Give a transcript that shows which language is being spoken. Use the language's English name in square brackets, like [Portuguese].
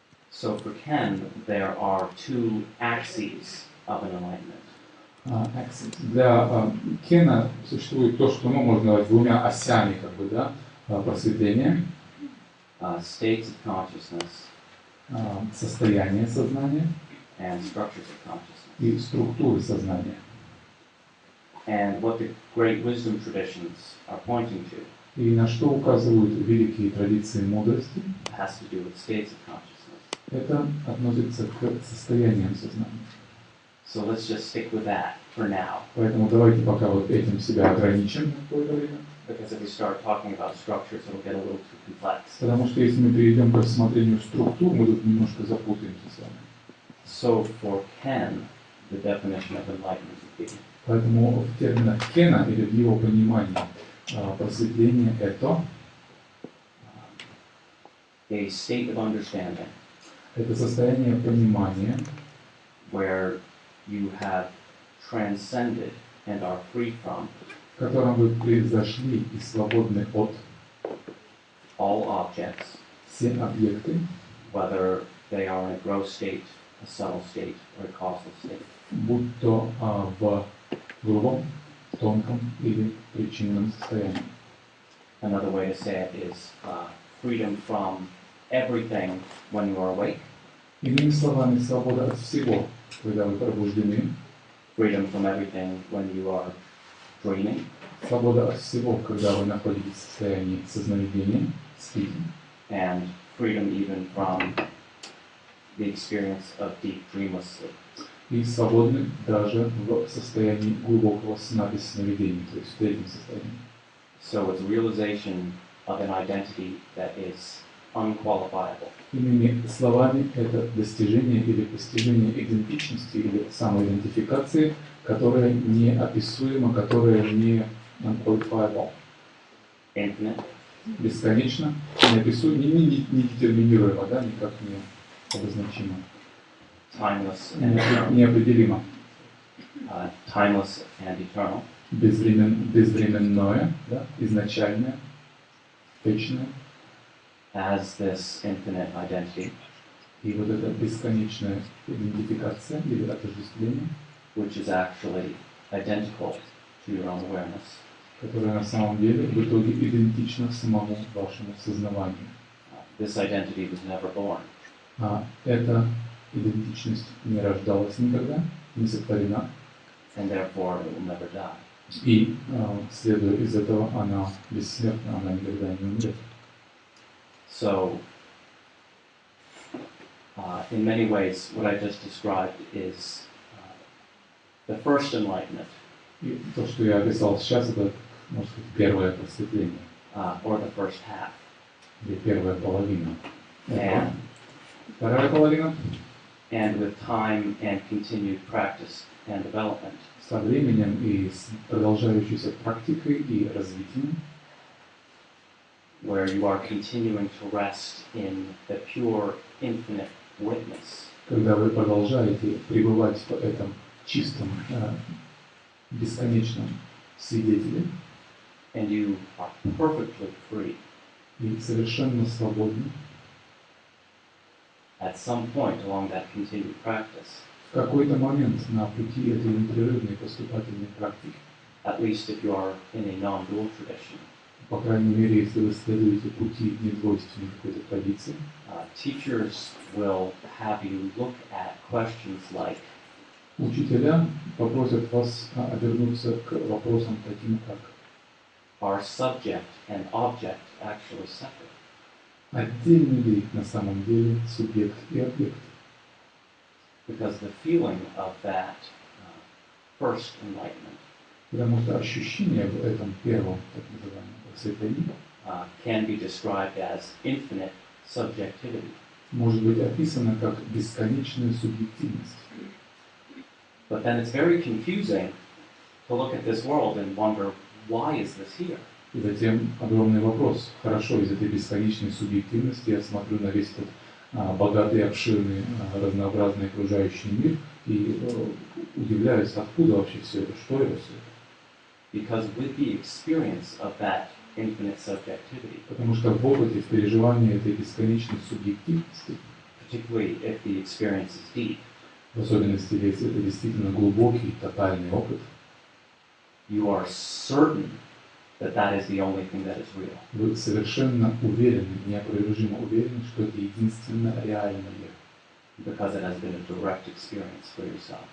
[English] So for Ken, there are 2 axes of an enlightenment. [Russian] Для Кена существует то, что можно назвать двумя осями, как бы, да, просветления. [English] States of consciousness [Russian] Состояние сознания [English] and structures of consciousness. [Russian] и структуры сознания. [English] And what the great wisdom traditions are pointing to [Russian] И на что указывают великие традиции мудрости, [English] has to do with states of consciousness. [Russian] Это относится к состояниям сознания. [English] So let's just stick with that for now. [Russian] Поэтому давайте пока вот этим себя ограничим на какое-то время. [English] Because if we start talking about structures, it'll get a little too complex. [Russian] Потому что если мы перейдем к рассмотрению структур, мы тут немножко запутаемся с вами. [English] So for Ken, the definition of enlightenment would be [Russian] Поэтому в терминах Кена или в его понимании просветление это [English] a state of understanding [Russian] состояние понимания, [English] where you have transcended and are free from [Russian] в котором вы произошли и свободны от [English] all objects, [Russian] все объекты, [English] whether they are in a gross state, a subtle state, or a causal state. [Russian] будь то в грубом, тонком или причинном состоянии. [English] Another way to say it is freedom from everything when you are awake, [Russian] Иными словами, свобода от всего, когда вы пробуждены, [English] freedom from everything when you are dreaming, [Russian] свобода от всего, когда вы находитесь в состоянии сознаниения, спите, [English] and freedom even from the experience of deep dreamless sleep. [Russian] и свободны даже в состоянии глубокого сна без сновидений, то есть в третьем состоянии. [English] So it's realization of an identity that is unqualifiable. [Russian] Иными словами, это достижение или постижение идентичности или самоидентификации, которая неописуема, которая не unqualifiable, [English] Infinite, [Russian] бесконечно, неописуема, не детерминируема, да, никак не обозначима, [English] timeless and eternal. [Russian] неопределима, [English] Timeless and eternal. [Russian] безвременное, да, изначальное, вечное. [English] As this infinite identity, [Russian] И вот эта бесконечная идентификация или отождествление, [English] which is actually identical to your own awareness, [Russian] которая на самом деле в итоге идентична самому вашему сознанию. [English] this identity was never born. [Russian] Эта идентичность не рождалась никогда, не сотворена, [English] And therefore it will never die. [Russian] и, следуя из этого, она бессмертна, она никогда не умрет. [English] So, in many ways, what I just described is the first enlightenment, [Russian] И то, что я описал сейчас, это, можно сказать, первое просветление, [English] or the first half. [Russian] или первая половина. [English] And, [Russian] Вторая половина [English] and with time and continued practice and development, [Russian] со временем и с продолжающейся практикой и развитием, [English] where you are continuing to rest in the pure, infinite witness, [Russian] когда вы продолжаете пребывать в этом чистом, бесконечном свидетеле [English] and you are perfectly free. [Russian] и совершенно свободны, [English] At some point along that continued practice, [Russian] в какой-то момент на пути этой непрерывной поступательной практики, [English] at least if you are in a non-dual tradition, [Russian] по крайней мере, если вы следуете пути недвойственной какой-то традиции, [English] teachers will have you look at questions like, [Russian] учителя попросят вас обернуться к вопросам таким, как [English] are subject and object actually separate? [Russian] отдельны ли на самом деле субъект и объект? [English] Because the feeling of that first enlightenment [Russian] Потому что ощущение в этом первом, так называемом, просветлении [English] can be described as infinite subjectivity. [Russian] может быть описано как бесконечная субъективность. [English] But then it's very confusing to look at this world and wonder, why is this here? [Russian] И затем огромный вопрос. Хорошо, из этой бесконечной субъективности я смотрю на весь этот богатый, обширный, разнообразный окружающий мир и удивляюсь, откуда вообще все это, что это все. [English] Because with the experience of that infinite subjectivity, [Russian] Потому что в опыте, в переживании этой бесконечной субъективности, [English] particularly if the experience is deep, [Russian] в особенности, если это действительно глубокий, тотальный опыт, [English] you are certain that that is the only thing that is real. [Russian] вы совершенно уверены, неопровержимо уверены, что это единственно реальное, [English] Because it has been a direct experience for yourself.